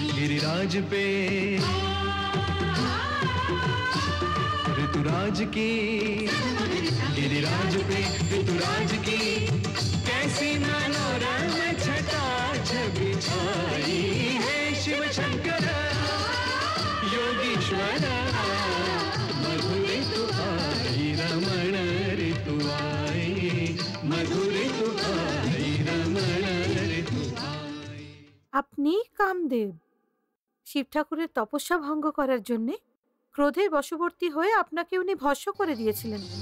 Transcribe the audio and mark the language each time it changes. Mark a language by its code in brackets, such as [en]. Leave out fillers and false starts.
[hi] गिरिराज पे ऋतुराज की, गिरिराज पे ऋतुराज की कैसी मनोरम छटा छवि छाई। हे शिव शंकर योगीश्वर मधुरे तू आई रमण रे तू आई, मधुरे तू आई रमण रे तू आई। [bn] আপনি কামদেব। শিব ঠাকুরের তপস্যা ভঙ্গ করার জন্য ক্রোধের বশবর্তী হয়ে আপনাকে উনি ভস্ম করে দিয়েছিলেন।